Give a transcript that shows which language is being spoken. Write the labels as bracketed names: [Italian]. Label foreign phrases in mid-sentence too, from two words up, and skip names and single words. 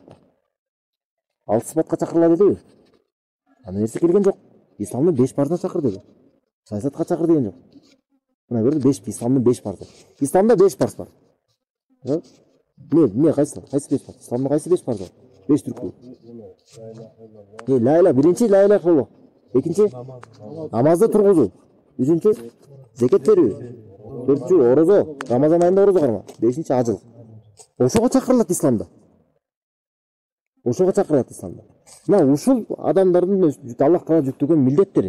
[Kyrgyz] Алты сыпатка чакырыла дедиби? Аны нерсе келген жок. Исламдын 5 парызына чакыр деди. Саясатка чакыр деген жок. Мына көрдү, 5 исламдын 5 парызы. Исламда 5 парыз бар. Не кайсы 5 парыз? Исламдын кайсы 5 парызы? 5 түркү. [Arabic] لا إله, [Kyrgyz] биринчи [Arabic] لا إله [Kyrgyz] кылуу. Экинчи намазды тургузуу. Үчүнчү зекет берүү. Төртүнчү орозо, Рамазан айында орозо карма. Бешинчи ажыл. Ошого чакырылат исламда. Ошого чакырылат исламда. Мына ушул адамдардын Аллах Таала жүктөгөн милдеттери.